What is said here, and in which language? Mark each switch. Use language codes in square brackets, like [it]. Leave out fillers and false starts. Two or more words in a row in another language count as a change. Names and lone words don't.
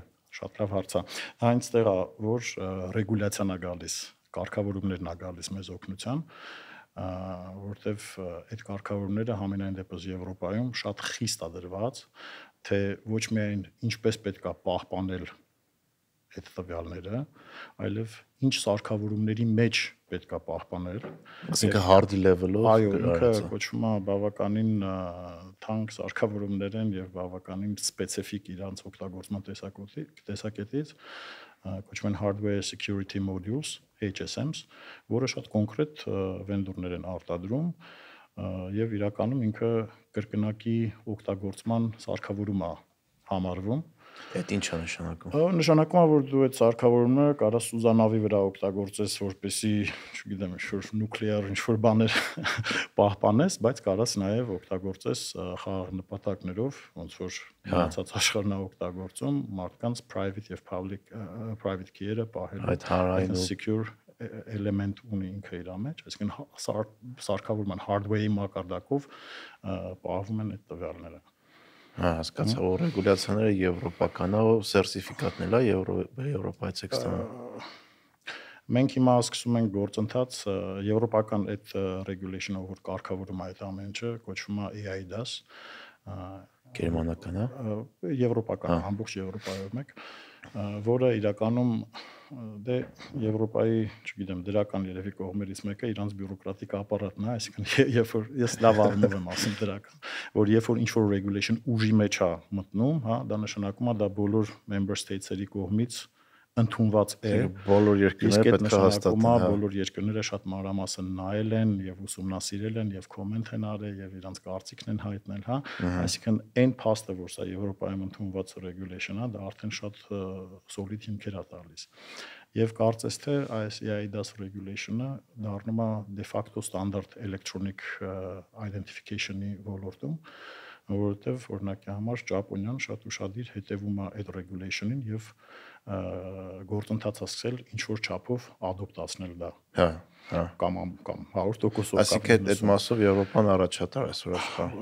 [hy] շատ լավ հարց է այնտեղ է որ ռեգուլյացիան է գալիս կարգավորումներն է գալիս մեզ օգնության որտեվ այդ կարգավորումները համենայն դեպս Եվրոպայում շատ խիստ է դրված թե ոչ միայն ինչպես պետք է պահպանել այդ տվյալները այլև ինչ սարքավորումների մեջ պետք է պահպանել այսինքն [en] hard level- [hy] ով այո ինքը կոչվում է բավականին թանկ սարքավորումներ են եւ բավականին սպეციფიկ իրանց օգտագործման տեսակետից կոչվում են [en] hardware security modules HSMs [hy] որը շատ կոնկրետ վենդորներ են արտադրում եւ իրականում ինքը կրկնակի օգտագործման սարքավորում է համարվում Այդ ինչ է նշանակում։ Նշանակում է, որ դու այդ սարքավորումը կարաս սուզանավի վրա օգտագործես, որպեսզի, չգիտեմ, ինչ-որ նուկլեար ինչ-որ բաներ պահպանես, բայց կարաս նաև օգտագործես խաղաղ նպատակներով, ոնց որ մնացած աշխարհն է օգտագործում, մարդկանց private եւ [en] private key- [hy] երը պահելու այդ հանրային [en] secure element [hy] ունի ինքը իր մեջ, այսինքն սարքավորման hardware-ի մակարդակով պահվում են այդ տվյալները։ Հասկացա, որ ռեգուլյացիաները եվրոպական է, սերտիֆիկատն է Եվրոպայից եք ստանում։ Մենք հիմա սկսում ենք գործընթաց եվրոպական այդ regulation-ը, որ կարգավորում է այդ ամեն ինչը, կոչվում է EIDAS, գերմանական է, եվրոպական, ամբողջ Եվրոպայում եք, որը իրականում դե Եվրոպայի, չգիտեմ, դրական երևի կողմերից մեկը իրանց բյուրոկրատիկ ապարատն է, այսինքն երբ որ ես լավ առումով եմ ասում դրական, որ երբ որ ինչ-որ regulation ուժի մեջ է մտնում, հա, դա նշանակում է դա բոլոր [en] member states- [hy] երի կողմից ընդունված է բոլոր երկրները պետք է հաստատեն, բոլոր երկրները շատ մանրամասն նայել են եւ ուսումնասիրել են եւ կոմենտ են արել եւ իրանց կարծիքն են հայտնել, հա, այսինքն այն փաստը, որ սա Եվրոպայում ընդունված regulation է, դա արդեն շատ solid հիմքեր է տալիս։ Եվ կարծես թե այս EIDAS regulation-ը դառնում է [en] de facto standard electronic identification- [hy] ի ոլորտում, որովհետև օրինակի համար Ճապոնիան շատ ուշադիր հետևում է այդ regulation-ին եւ գործընթաց ասել ինչ որ չափով ադոպտացնել դա։ Հա, կամ 100%-ով։ Այսինքն այդ մասով Եվրոպան առաջատար է այսօր աշխարհում։